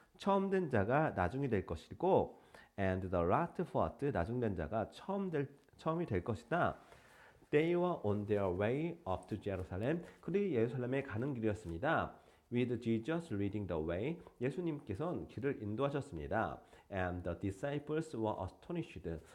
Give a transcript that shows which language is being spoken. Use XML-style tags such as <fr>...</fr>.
<ko>처음 된 자가 나중이 될 것이고</ko> <en>and the last first.</en> <ko>나중 된 자가 처음이 될 것이다.</ko> <en>They were on their way up to Jerusalem.</en> <ko>그들이 예루살렘에 가는 길이었습니다.</ko> <en>With Jesus leading the way.</en> <ko>예수님께서는 길을 인도하셨습니다.</ko> <en>And the disciples were astonished.</en>